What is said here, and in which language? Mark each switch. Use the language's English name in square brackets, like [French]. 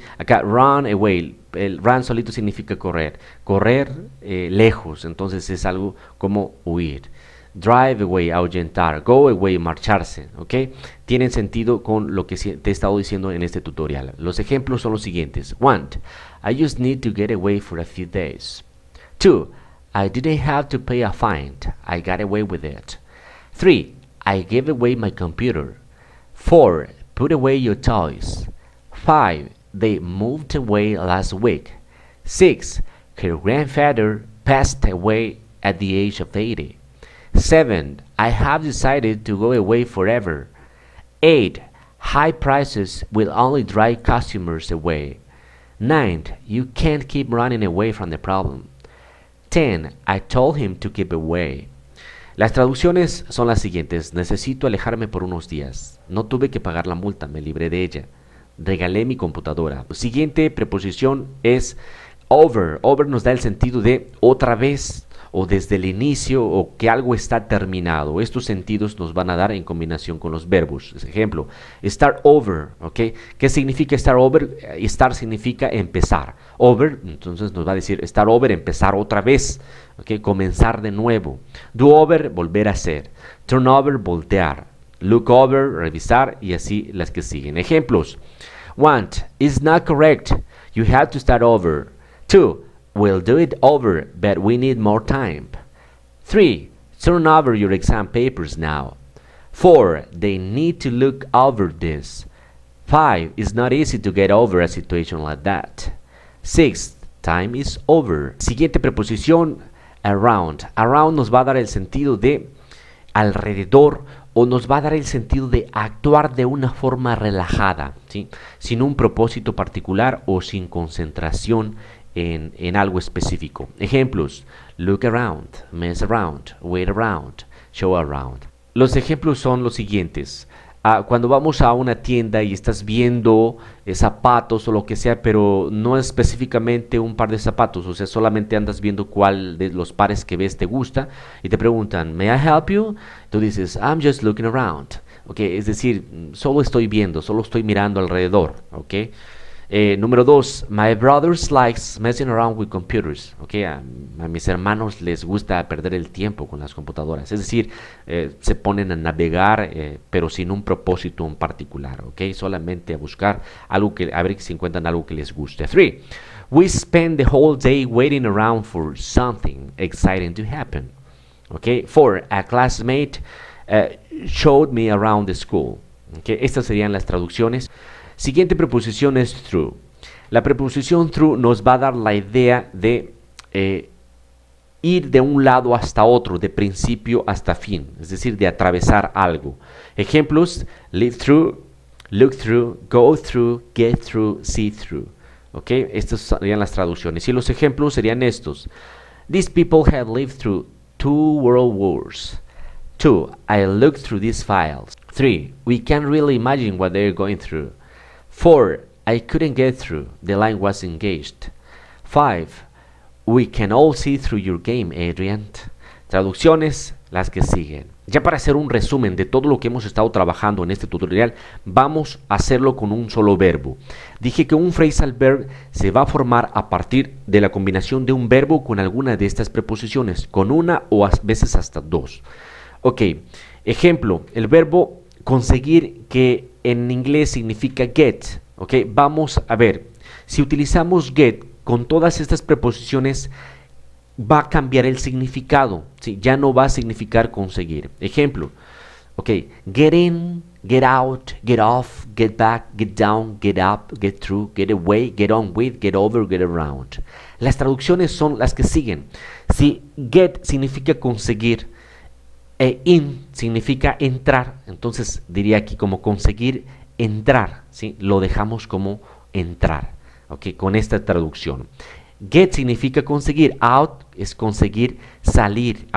[Spanish] Acá run away, el run solito significa correr. Lejos, entonces es algo como huir. Drive away, ahuyentar. Go away, marcharse. ¿Ok? Tienen sentido con lo que te he estado diciendo en este tutorial. Los ejemplos son los siguientes. 1. [English] I just need to get away for a few days. 2. I didn't have to pay a fine. I got away with it. 3. I gave away my computer. 4. Put away your toys. 5. They moved away last week. 6. Her grandfather passed away at the age of 80. 7. I have decided to go away forever. 8. High prices will only drive customers away. 9. You can't keep running away from the problem. 10. I told him to keep away. [Spanish] Las traducciones son las siguientes: necesito alejarme por unos días. No tuve que pagar la multa, me libré de ella. Regalé mi computadora. Siguiente preposición es over. Over nos da el sentido de otra vez, o desde el inicio, o que algo está terminado. Estos sentidos nos van a dar en combinación con los verbos. Ejemplo, start over, ¿ok? ¿Qué significa start over? Start significa empezar. Over, entonces nos va a decir start over, empezar otra vez, ¿ok? Comenzar de nuevo. Do over, volver a hacer. Turn over, voltear. Look over, revisar, y así las que siguen. [English] Ejemplos. 1. It's not correct. You have to start over. 2. We'll do it over, but we need more time. 3. Turn over your exam papers now. 4. They need to look over this. 5. It's not easy to get over a situation like that. 6. Time is over. [Spanish] Siguiente preposición, around. Around nos va a dar el sentido de alrededor, o nos va a dar el sentido de actuar de una forma relajada, ¿sí? Sin un propósito particular o sin concentración en algo específico. [English] Ejemplos: look around, mess around, wait around, show around. [Spanish] Los ejemplos son los siguientes. Cuando vamos a una tienda y estás viendo zapatos o lo que sea, pero no específicamente un par de zapatos, o sea, solamente andas viendo cuál de los pares que ves te gusta, y te preguntan, [English] ¿may I help you? [Spanish] Tú dices, [English] I'm just looking around. [Spanish] Okay, es decir, solo estoy viendo, solo estoy mirando alrededor. Okay. Número 2, [English] my brothers likes messing around with computers. [Spanish] Okay, a mis hermanos les gusta perder el tiempo con las computadoras. Es decir, se ponen a navegar, pero sin un propósito en particular. Okay, solamente a buscar algo a ver si encuentran algo que les guste. [English] 3, we spend the whole day waiting around for something exciting to happen. Okay. 4, a classmate showed me around the school. [Spanish] Okay, estas serían las traducciones. Siguiente preposición es through. La preposición through nos va a dar la idea de ir de un lado hasta otro, de principio hasta fin, es decir, de atravesar algo. [English] Ejemplos: live through, look through, go through, get through, see through. ¿Okay? [Spanish] Estas serían las traducciones. Y los ejemplos serían estos: [English] these people have lived through 2 world wars. 2. I looked through these files. 3. We can't really imagine what they're going through. 4. I couldn't get through. The line was engaged. 5. We can all see through your game, Adrian. [Spanish] Traducciones, las que siguen. Ya para hacer un resumen de todo lo que hemos estado trabajando en este tutorial, vamos a hacerlo con un solo verbo. Dije que un phrasal verb se va a formar a partir de la combinación de un verbo con alguna de estas preposiciones, con una o a veces hasta dos. Ok, ejemplo, el verbo conseguir, que en inglés significa get. Ok, vamos a ver, si utilizamos get con todas estas preposiciones, va a cambiar el significado, ¿sí? Ya no va a significar conseguir. [English] Ejemplo, ok, get in, get out, get off, get back, get down, get up, get through, get away, get on with, get over, get around. [Spanish] Las traducciones son las que siguen. Si get significa conseguir e in significa entrar, entonces diría aquí como conseguir entrar, ¿sí? Lo dejamos como entrar, ok, con esta traducción. Get significa conseguir, out es conseguir salir.